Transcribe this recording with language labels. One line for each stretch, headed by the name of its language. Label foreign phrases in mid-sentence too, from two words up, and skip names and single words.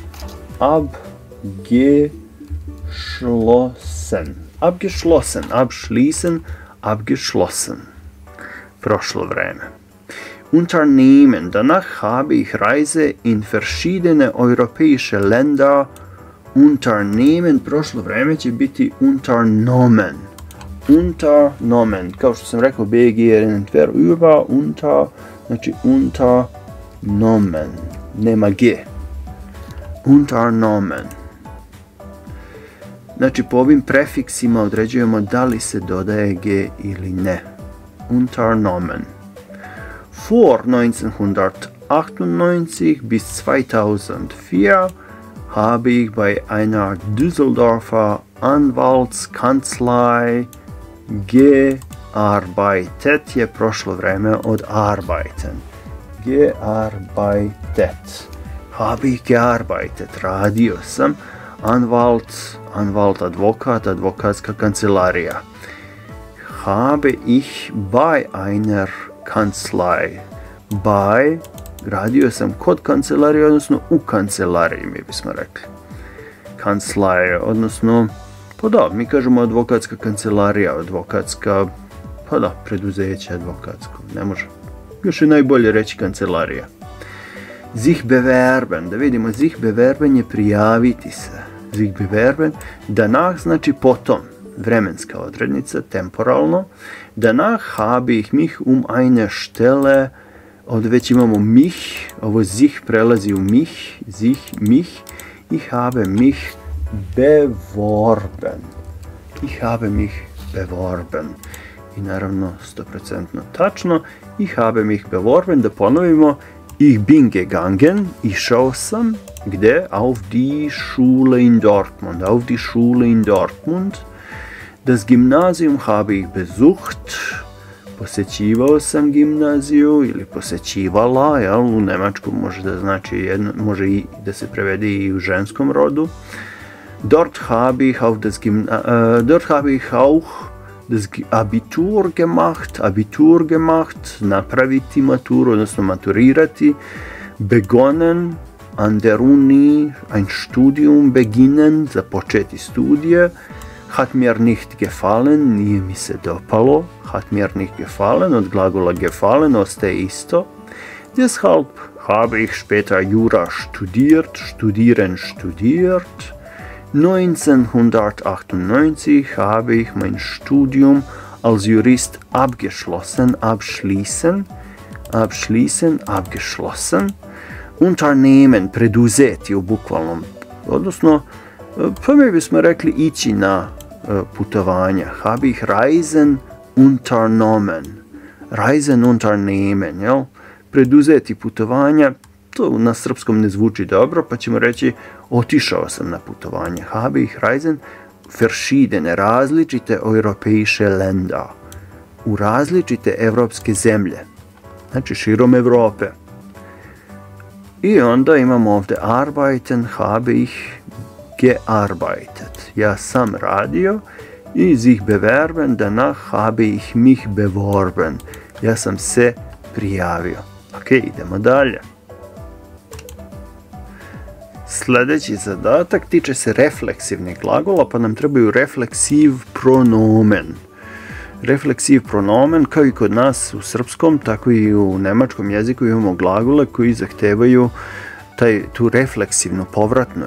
German: Abgeschlossen.
Serbian: Prošlo vreme.
German: Unternehmen. Danach habe ich Reise in verschiedene europäische Länder. Unternehmen,
Serbian: prošlo vreme će biti unternommen. Kao što sam rekao, BG je
German: entweder über,
Serbian: znači unternommen. Nema G. Unternommen. Znači po ovim prefiksima određujemo da li se dodaje G ili ne.
German: Unternommen. Vor 1998 bis 2004 habe ich bei einer Düsseldorfer Anwaltskanzlei gearbeitet
Serbian: je prošlo vreme od
German: arbeiten. Gearbeitet. Habe ich gearbeitet.
Serbian: Radio sam. Anwalt, advokat, advokatska kancelarija.
German: Habe ich bei einer Kanzlei. Bei,
Serbian: radio sam kod kancelarije, odnosno u kancelariji, mi bismo rekli. Kanzlei, odnosno, pa da, mi kažemo advokatska kancelarija, advokatska, pa da, preduzeće advokatsko, ne može. Još je najbolje reći kancelarija.
German: Sich bewerben,
Serbian: da vidimo,
German: sich bewerben
Serbian: je prijaviti se.
German: Sich bewerben, danach
Serbian: znači potom, vremenska odrednica, temporalno.
German: Danach habe ich mich eine Stelle,
Serbian: ovdje već imamo mich, ovo sich prelazi u mich,
German: sich, mich. Ich habe mich beworben. Ich habe mich beworben.
Serbian: I naravno 100% tačno.
German: Ich habe mich beworben,
Serbian: da ponovimo.
German: Ich bin gegangen,
Serbian: išao sam, gdje?
German: Auf die Schule in Dortmund. Auf die Schule in Dortmund. Das Gymnasium habe ich besucht.
Serbian: Posećivao sam gimnaziju ili posećivala, jel? U Njemačku može da znači može i da se prevede i u ženskom rodu.
German: Dort habe ich auch das Abitur gemacht,
Serbian: napraviti maturu, odnosno maturirati.
German: Begonnen, an der Uni, ein Studium beginnen,
Serbian: započeti studije.
German: Hat mir nicht gefallen,
Serbian: nije mi se dopalo.
German: Hat mir nicht gefallen,
Serbian: od glagola gefallen ostaje isto.
German: Deshalb habe ich später Jura studiert, studiert. 1998 habe ich mein Studium als Jurist abgeschlossen. Unternehmen,
Serbian: preduzeti u bukvalnom, odnosno, pa mi bismo rekli ići na putovanja.
German: Habe ich Reisen unternehmen,
Serbian: jel? Preduzeti putovanja, to na srpskom ne zvuči dobro, pa ćemo reći otišao sam na putovanje.
German: Habe ich Reisen verschiedene, različite europäische Länder.
Serbian: U različite evropske zemlje. Znači širom Evrope. I onda imamo ovdje arbeiten,
German: habe ich gearbeitet.
Serbian: Ja sam radio i
German: sich bewerben, danach habe ich mich beworben.
Serbian: Ja sam se prijavio. Ok, idemo dalje. Sljedeći zadatak tiče se refleksivnih glagola, pa nam trebaju refleksiv pronomen. Refleksiv pronomen, kao i kod nas u srpskom, tako i u nemačkom jeziku imamo glagole koji zahtevaju tu refleksivnu povratnu.